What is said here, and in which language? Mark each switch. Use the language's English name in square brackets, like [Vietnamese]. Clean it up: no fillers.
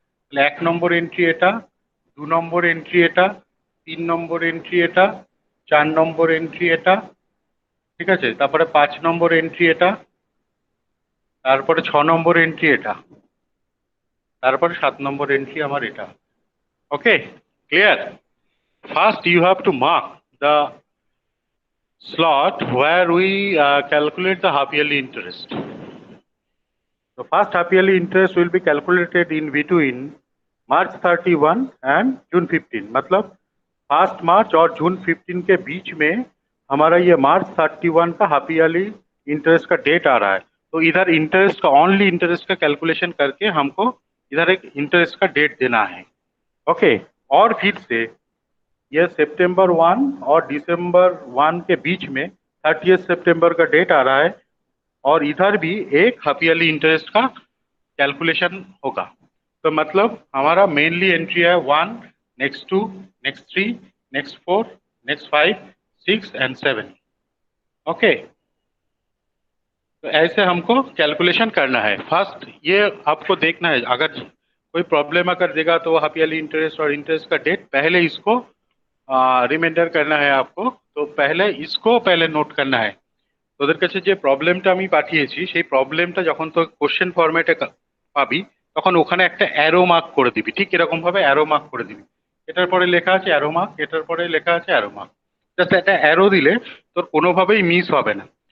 [Bangla] তাহলে 1 নম্বর এন্ট্রি এটা, 2 নম্বর এন্ট্রি এটা, 3 নম্বর এন্ট্রি এটা, 4 নম্বর এন্ট্রি এটা, ঠিক আছে। তারপরে 5 নম্বর এন্ট্রি এটা, তারপরে 6 নম্বর এন্ট্রি এটা, তারপরে 7 নম্বর এন্ট্রি আমার এটা। ওকে, clear? [English] First you have to mark the slot where we calculate the half yearly interest. The first half yearly interest will be calculated in between March 31 and June 15. [Hindi] मतलब 1 मार्च और जून 15 के बीच में हमारा ये मार्च 31 का हाफ ईयरली इंटरेस्ट का date आ रहा है। तो इधर इंटरेस्ट का, ओनली इंटरेस्ट का कैलकुलेशन करके हमको इधर एक इंटरेस्ट का डेट देना है। ओके, और फिर से ये सितंबर 1 और दिसंबर 1 के बीच में 30 सितंबर का डेट आ रहा है, और इधर भी एक हाफ ईयरली इंटरेस्ट का कैलकुलेशन होगा। तो मतलब हमारा मेनली एंट्री है 1, next 2, next 3, next 4, next 5, 6 and 7। Okay, तो ऐसे हमको कैलकुलेशन करना है। फर्स्ट ये आपको देखना है, अगर कोई प्रॉब्लम अगर देगा तो हाफ ईयरली इंटरेस्ट और इंटरेस्ट का डेट पहले इसको रिमाइंडर करना है आपको। तो पहले इसको पहले নোট करना है। [Bangla] তোদের কাছে যে প্রবলেমটা আমি পাঠিয়েছি সেই প্রবলেমটা যখন তো কোশ্চেন ফরম্যাটে পাবি তখন ওখানে একটা অ্যারো মার্ক করে দিবি, ঠিক এরকম ভাবে অ্যারো মার্ক করে দিবি। এটার পরে লেখা আছে অ্যারো মার্ক, এটার পরে লেখা আছে অ্যারো মার্ক। জাস্ট একটা অ্যারো দিলে তোর কোনোভাবেই মিস হবে না।